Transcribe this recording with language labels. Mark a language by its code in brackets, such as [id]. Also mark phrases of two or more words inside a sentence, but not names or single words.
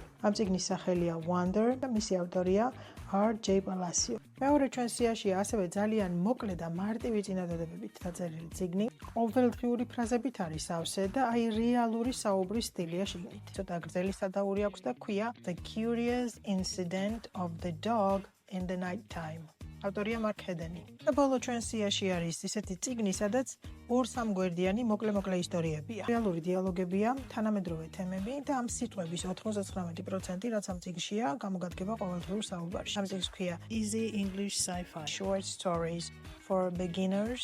[ka] ამ წიგნის სახელია Wonder და მისი ავტორია R.J. Palacio. მეორე ჩვენ სიაშია ასევე ძალიან მოკლე და მარტივი წინადადებებით დაწერილი წიგნი. ყოველდღიური ფრაზებით არის სავსე და აი რეალური საუბრის სტილია შიგნით. ცოტა გრძელი სადაური აქვს და ქვია The Curious Incident of the Dog in the Night Time. ავტორია მარკ ჰედენი. და ბოლო ჩვენ სიაში არის ისეთი წიგნი, სადაც 2-3 გვერდიანი მოკლე ისტორიებია. რეალური დიალოგებია, თანამედროვე თემები და ამ სიტყვების 99%, რაც ამ წიგნშია, გამოგადგება ყოველდღიურ საუბარში. ამ წიგნს ქვია Easy English Sci-Fi Short Stories for Beginners.